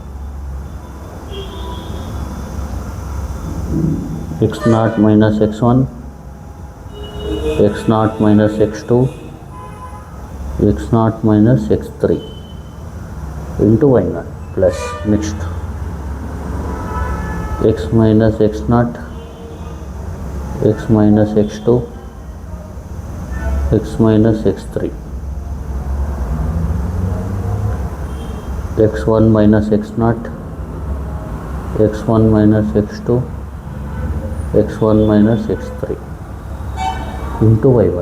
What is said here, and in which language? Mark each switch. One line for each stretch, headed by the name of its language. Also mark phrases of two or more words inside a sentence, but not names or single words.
English: x0 minus x1, x0 minus x2, x0 minus x3 into y0 plus next x minus x0, x minus x2, x minus x3, x1 minus x0, x1 minus x2, x1 minus x3 into y1.